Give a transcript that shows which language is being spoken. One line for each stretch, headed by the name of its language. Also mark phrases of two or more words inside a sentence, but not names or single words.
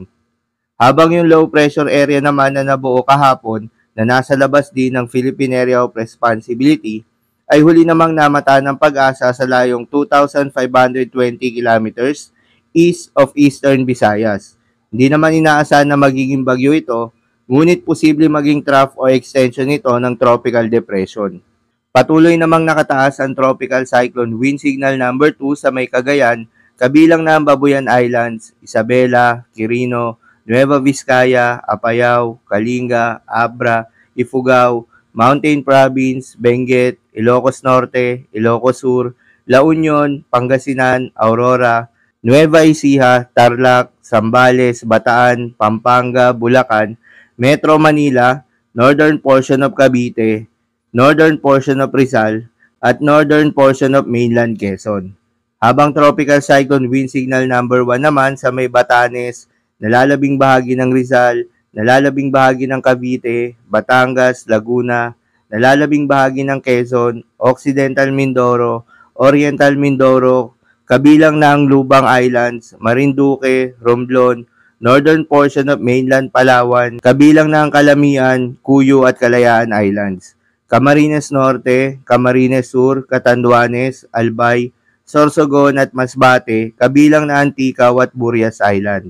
Filipino: Habang yung
English: low pressure area
Filipino: naman na nabuo kahapon na nasa labas din ng Philippine Area of Responsibility, ay huli namang namataan ng pag-asa sa layong 2,520
English: kilometers east of Eastern Visayas.
Filipino: Hindi naman inaasahan na magiging bagyo ito, ngunit posible maging trough o extension nito ng
English: tropical depression.
Filipino: Patuloy namang nakataas ang
English: tropical cyclone wind signal number 2
Filipino: sa may Cagayan, kabilang na ang Babuyan Islands, Isabela, Quirino, Nueva Vizcaya, Apayao, Kalinga, Abra, Ifugao, Mountain Province, Benguet, Ilocos Norte, Ilocos Sur, La Union, Pangasinan, Aurora, Nueva Ecija, Tarlac, Zambales, Bataan, Pampanga, Bulacan, Metro Manila,
English: northern portion of Cavite, northern portion of Rizal, at northern portion of mainland Quezon.
Filipino: Habang
English: tropical cyclone wind signal number 1
Filipino: naman sa may Batanes, nalalabing bahagi ng Rizal, nalalabing bahagi ng Cavite, Batangas, Laguna, nalalabing bahagi ng Quezon, Occidental Mindoro, Oriental Mindoro, kabilang na ang Lubang Islands, Marinduque, Romblon,
English: northern portion of mainland Palawan,
Filipino: kabilang na ang Calamian, Cuyo at Kalayaan Islands, Camarines Norte, Camarines Sur, Catanduanes, Albay, Sorsogon at Masbate, kabilang na Anticao at Burias Island.